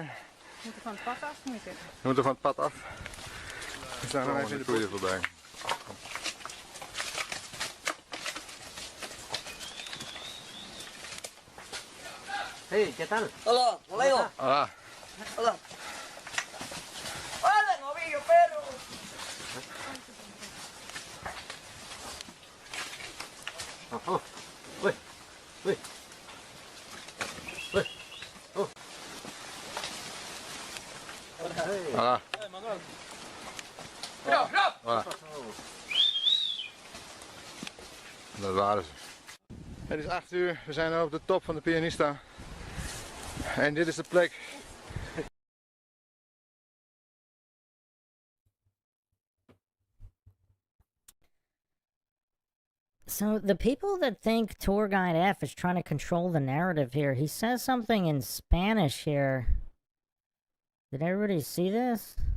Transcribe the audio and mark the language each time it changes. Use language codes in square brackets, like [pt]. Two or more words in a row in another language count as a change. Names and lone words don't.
[nl] We moeten van het pad af, moet je zeggen. We moeten van het pad af. We staan nog even de koeien voorbij. [es] Hey, ¿qué tal? Hola, Leo. Hola. Hola. Hola, novillo, perro. Oh, uy, uy, uy, oh. Hola. Hola. [nl] Dat waren ze. Het is 8 uur, we zijn op de top van de Pianista. En dit is de plek. [en] So the people that think Tour Guide F is trying to control the narrative here, he says something in Spanish here. Did everybody see this?